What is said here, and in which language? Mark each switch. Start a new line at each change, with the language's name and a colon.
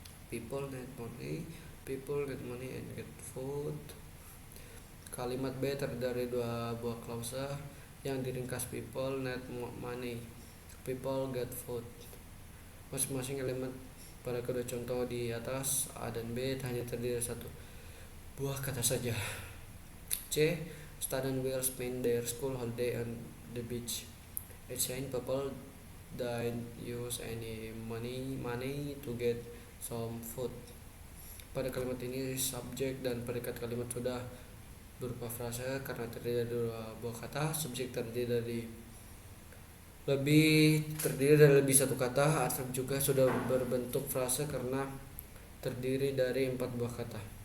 English: People need money and get food.
Indonesian: Kalimat B terdiri dari dua buah klause yang diringkas.
English: People need money, people get food.
Indonesian: Masing-masing elemen pada kedua contoh di atas A dan B hanya terdiri dari satu buah kata saja. C.
English: Students will spend their school holiday on the beach. Asian people don't use any money to get some food.
Indonesian: Pada kalimat ini subjek dan predikat kalimat sudah berupa frase karena terdiri dari dua buah kata. Subjek terdiri dari lebih satu kata. Adverb juga sudah berbentuk frase karena terdiri dari empat buah kata.